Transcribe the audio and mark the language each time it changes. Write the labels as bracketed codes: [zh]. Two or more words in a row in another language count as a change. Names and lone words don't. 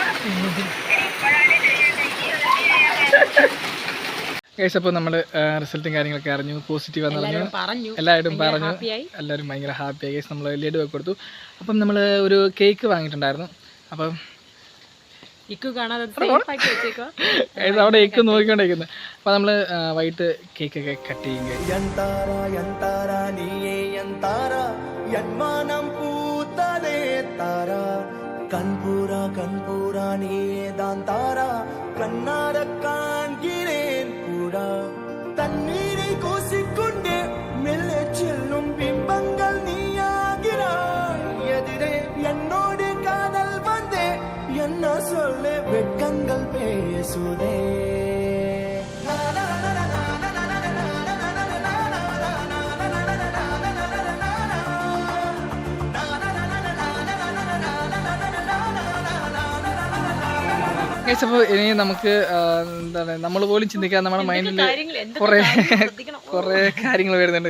[ml] ഗൈസ്, അപ്പോൾ നമ്മൾ റിസൾട്ടും കാര്യങ്ങളൊക്കെ അറിഞ്ഞു, പോസിറ്റീവ് ആണെന്ന് പറഞ്ഞു. എല്ലാവരും പറഞ്ഞു, എല്ലാവരും ഭയങ്കര ഹാപ്പിയായി. ഗൈസ്, നമ്മൾ ലഡു ഒക്കെ കൊടുത്തു. അപ്പം നമ്മൾ ഒരു കേക്ക് വാങ്ങിയിട്ടുണ്ടായിരുന്നു. അപ്പം അവിടെ എക്ക് നോക്കിക്കൊണ്ടിരിക്കുന്നത്. അപ്പം നമ്മൾ വൈകിട്ട് കേക്കൊക്കെ കട്ട് ചെയ്യും. [ta] கண்பூரா நீயே தான் தாரா, கண்ணார காண்கிறேன் பூரா. தண்ணீரை கூசிக்கொண்டே மெல்ல செல்லும் பிம்பங்கள் நீயாகிறாய். எதிரே என்னோடு காதல் வந்தே என்ன சொல்ல வெட்கங்கள் பேசுதே. [ml] ഗൈസ്, അപ്പോൾ ഇനി നമുക്ക് എന്താണ്, നമ്മൾ പോലും ചിന്തിക്കാൻ നമ്മുടെ മൈൻഡിൽ കുറേ കാര്യങ്ങൾ വരുന്നുണ്ട്.